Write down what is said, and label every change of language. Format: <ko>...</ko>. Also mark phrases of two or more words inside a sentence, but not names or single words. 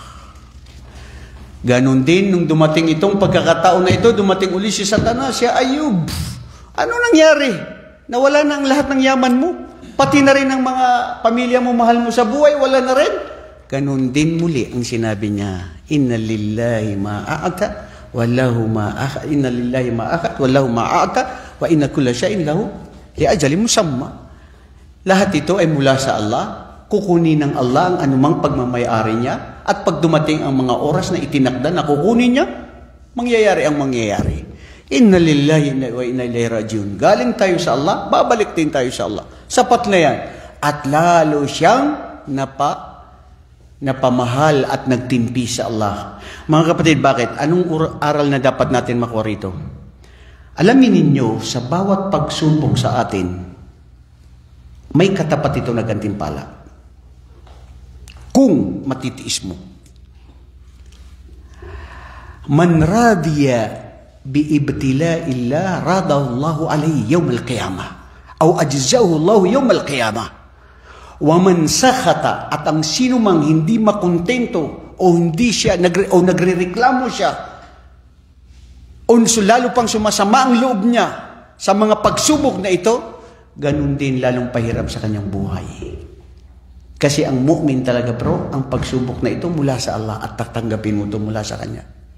<tl>Ganon din, nung dumating itong pagkakataon na ito, dumating uli si Satanas, si Ayub. Ano nangyari? Nawala na ang lahat ng yaman mo? Pati na rin ang mga pamilya mo, mahal mo sa buhay, wala na rin? Ganon din muli ang sinabi niya,</tl> <ar>إن لله معك والله معك إن لله معك والله معك وإن كل شيء له لأجل مسمى.</ar> <tl>Lahat ito ay mula sa Allah, kukunin ng Allah ang anumang pagmamayari niya, at pag dumating ang mga oras na itinakda na kukunin niya, mangyayari ang mangyayari.</tl> <ar>إنا لله وإنا إليه راجعون.</ar> <tl>Galing tayo sa Allah, babalik din tayo sa Allah. Sapat na yan. At lalo siyang napamahal at nagtimpi sa Allah. Mga kapatid, bakit? Anong aral na dapat natin makuha rito? Alamin ninyo, sa bawat pagsubok sa atin, may katapat ito na gantimpala. Kung matitiis mo.</tl> <ar>من رضي بابتلاء الله رضي الله عليه يوم القيامة أو أجزاه الله يوم القيامة. ومن سخط,</ar> <tl>at ang sino mang hindi makontento o hindi siya nagrereklamo siya o lalo pang sumasama ang loob niya sa mga pagsubok na ito, ganun din lalong pahirap sa kanyang buhay. Kasi ang mu'min talaga, bro, ang pagsubok na ito mula sa Allah at tatanggapin mo ito mula sa Kanya.</tl>